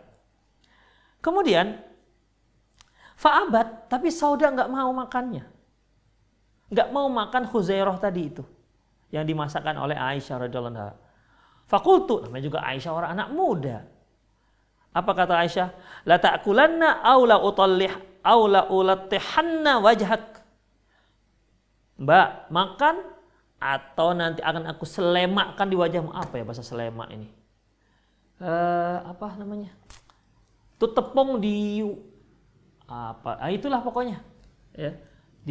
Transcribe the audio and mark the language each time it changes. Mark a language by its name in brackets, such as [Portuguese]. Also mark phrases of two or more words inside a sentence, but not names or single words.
[Indonesian] Kemudian, fa'abat, tapi Sauda nggak mau makannya. Nggak mau makan Khuzairah tadi itu. Yang dimasakkan oleh Aisyah [Arabic] رضي الله عنها. [Indonesian] Fakultu, namanya juga Aisyah orang anak muda. Apa kata Aisyah? [Arabic] لتأكلن أو لألطخ أو لألطخن وجهك. [Indonesian] Mbak, makan atau nanti akan aku selemakkan di wajahmu. Apa ya bahasa selemak ini? Apa namanya? Itu tepung di itulah pokoknya. Ya.